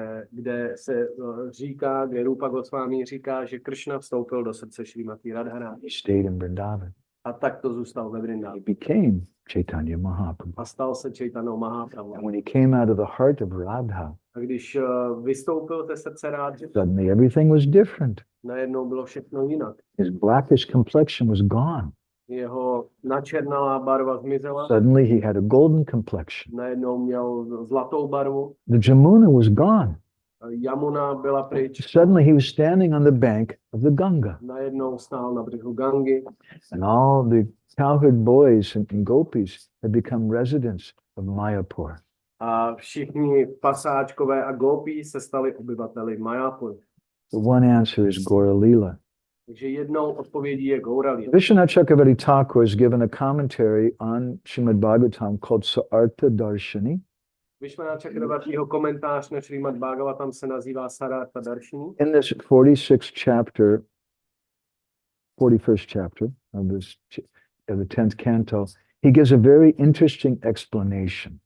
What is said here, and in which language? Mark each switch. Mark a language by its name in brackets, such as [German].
[Czech] Kde se říká, kde Rupa Goswami říká, že Kršna vstoupil do srdce Šrímati Radharani. [English] He stayed in Vrindavan. [Czech] A tak to zůstal ve Vrindavanu. [English] He became Chaitanya Mahaprabhu. [Czech] A stal se Chaitanya Mahaprabhu. [English] And when he came out of the heart of Radha, [Czech] a když vystoupil ze srdce Radhy, [English] suddenly everything was different. [Czech] Najednou bylo všechno jinak. [English] His blackish complexion was gone. [Czech] Jeho načernalá barva zmizela. [English] Suddenly he had a golden complexion. [Czech] Najednou měl zlatou barvu. [English] The Jamuna was gone. [Czech] Yamuna byla pryč. [English] Suddenly he was standing on the bank of the Ganga. [Czech] Najednou stál na břehu Gangy. [English] And all the cowherd boys and gopis had become residents of Mayapur. [Czech] A všichni pasáčkové a gopí se stali obyvateli Mayapuru. [English] The one answer is Gaura Lila. [Czech] Takže jednou odpovědí je Gaura Lila. [English] Vishwanath Chakravarti Thakur has given a commentary on _Srimad_Bhagavatam called Sarartha Darshini. [Czech] Vishwanath Chakravartiho komentář na Srimad Bhagavatam se nazývá Sarartha Darshini. [English] In this 41st chapter of the 10th canto, he gives a very interesting explanation.